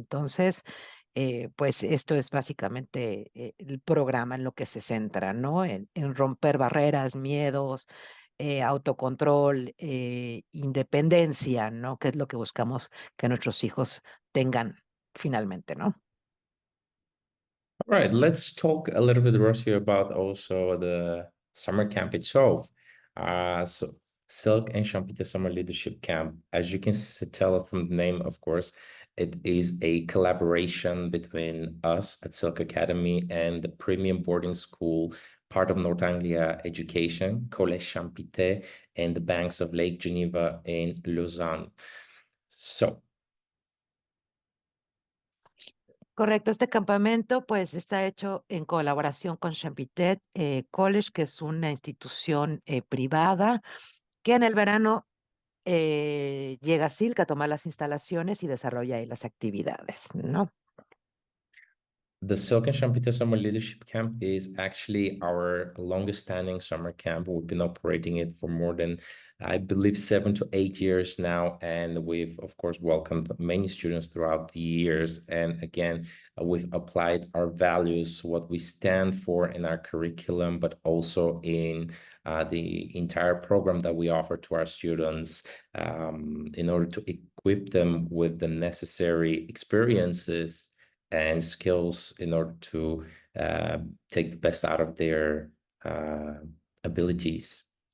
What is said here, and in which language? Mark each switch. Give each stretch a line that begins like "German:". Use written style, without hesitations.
Spanish: Entonces, pues esto es básicamente el programa en lo que se centra, ¿no? En romper barreras, miedos, autocontrol, independencia, ¿no? Que es lo que buscamos que nuestros hijos tengan finalmente, ¿no?
English: All right, let's talk a little bit, Rocio, about also the summer camp itself. So Silk and Champita Summer Leadership Camp, as you can tell from the name, of course, it is a collaboration between us at Silk Academy and the premium boarding school, part of North Anglia Education, Collège Champite, and the banks of Lake Geneva in Lausanne. So,
Spanish: Correcto, este campamento pues está hecho en colaboración con Champitet College, que es una institución privada que en el verano llega a Silca a tomar las instalaciones y desarrolla ahí las actividades, ¿no?
English: the Silk and Champita Summer Leadership Camp is actually our longest standing summer camp. We've been operating it for more than, I believe, 7 to 8 years now. And we've, of course, welcomed many students throughout the years. And again, we've applied our values, what we stand for in our curriculum, but also in the entire program that we offer to our students, in order to equip them with the necessary experiences and skills in order to take the best out of their abilities.